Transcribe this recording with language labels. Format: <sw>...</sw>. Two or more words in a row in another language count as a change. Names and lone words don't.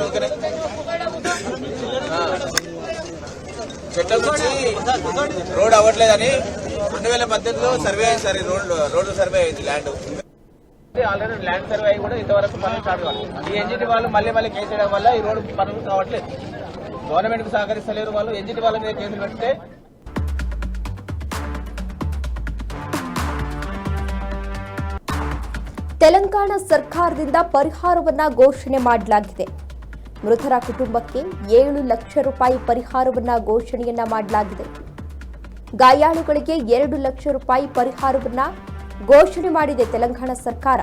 <te>ఓకేనే చెట్ల నుంచి రోడ్ అవ్వట్లేదని 2018లో సర్వే అయింది సార్. రోడ్డు సర్వే అయింది.</te> <en>already land survey</en> <te>అయ్యి కూడా ఇంతవరకు పనులు స్టార్ట్ కావాలి. ఈ ఎన్జిటి వాళ్ళు మళ్ళీ కేసు వేయడం వల్ల ఈ రోడ్డు పనులు కావట్లేదు. గవర్నమెంట్ కు సహకరిస్తలేరు వాళ్ళు. ఎన్జిటి వాళ్ళ మీద కేసులు పెడితే</te> <kn>ತೆಲಂಗಾಣ ಸರ್ಕಾರದಿಂದ ಪರಿಹಾರವನ್ನ ಘೋಷಣೆ ಮಾಡಲಾಗಿದೆ. ಮೃತರ ಕುಟುಂಬಕ್ಕೆ 7 ಲಕ್ಷ ರೂಪಾಯಿ ಪರಿಹಾರವನ್ನ ಘೋಷಣೆಯನ್ನ ಮಾಡಲಾಗಿದೆ. ಗಾಯಾಳುಗಳಿಗೆ 2 ಲಕ್ಷ ರೂಪಾಯಿ ಪರಿಹಾರವನ್ನ ಘೋಷಣೆ ಮಾಡಿದೆ ತೆಲಂಗಾಣ ಸರ್ಕಾರ.</kn>